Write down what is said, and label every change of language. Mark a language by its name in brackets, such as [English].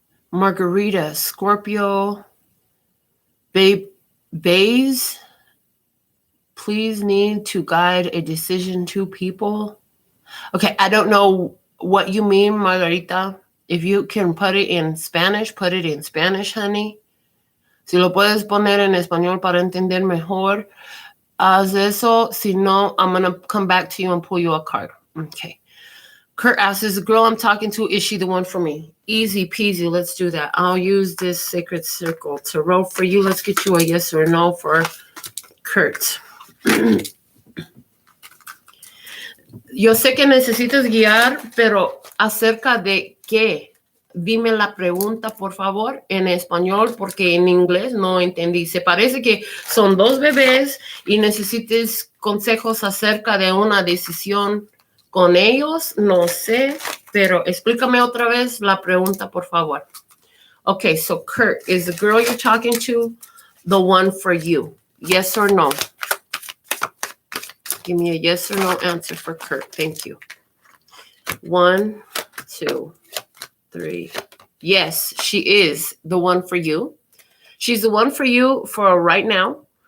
[English] Margarita, Scorpio, Bays, please need to guide a decision to people. Okay, I don't know what you mean, Margarita. If you can put it in Spanish, honey. [Spanish] Si lo puedes poner en español para entender mejor, haz eso. Si no, [English] I'm going to come back to you and pull you a card. Okay. Kurt asks, is the girl I'm talking to, is she the one for me? Easy peasy, let's do that. I'll use this Sacred Circle Tarot for you. Let's get you a yes or no for Kurt. [Spanish] Yo sé que necesitas guiar, pero ¿acerca de qué? Dime la pregunta, por favor, en español, porque en inglés no entendí. Se parece que son dos bebés y necesites consejos acerca de una decisión con ellos. No sé, pero explícame otra vez la pregunta, por favor. [English] Okay, so Kurt, is the girl you're talking to the one for you? Yes or no? Give me a yes or no answer for Kurt. Thank you. 1, 2, 3. Yes, she is the one for you. She's the one for you for right now.